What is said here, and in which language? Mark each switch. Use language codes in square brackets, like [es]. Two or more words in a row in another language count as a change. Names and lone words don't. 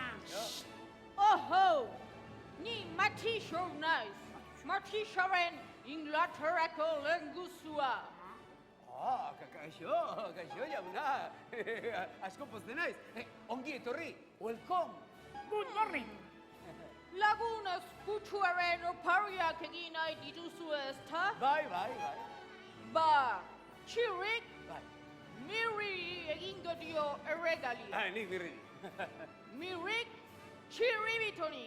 [eu] Oho! Ni Matixo naiz. Matixoren Inglaterrako lenguzua. Kaixo, jauna. Asko pozten naiz. Ongi etorri, [en] welcome. Good morning. [eu] Lagun ezkutuaren opariak egin nahi dituzu ezta? Bai. Ba, txirrik, mirri egingo dio erregalia. Nik mirri. Mirrik, txirribitoni.